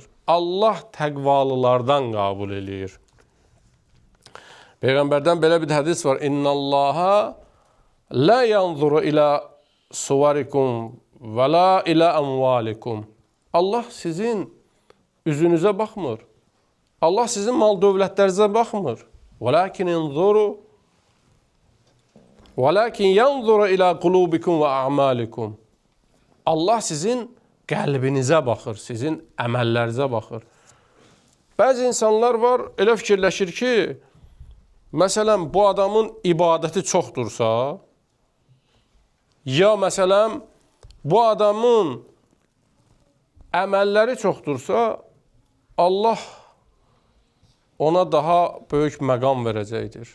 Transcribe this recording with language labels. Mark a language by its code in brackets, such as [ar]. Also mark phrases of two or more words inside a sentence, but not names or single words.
[az] Allah təqvalılardan qəbul edir. Peyğəmbərdən belə bir hədis var. [ar] إن الله لا ينظر إلى صوركم ولا إلى أموالكم. [az] Allah sizin üzünüzə baxmır. Allah sizin mal dövlətlərinizə baxmır. [ar] ولكن ينظر إلى قلوبكم وأعمالكم. [az] Allah sizin qəlbinizə baxır, sizin əməllərinizə baxır. Bəzi insanlar var, elə fikirləşir ki, məsələn, bu adamın ibadəti çoxdursa, ya məsələn, bu adamın əməlləri çoxdursa, Allah ona daha böyük məqam verəcəkdir.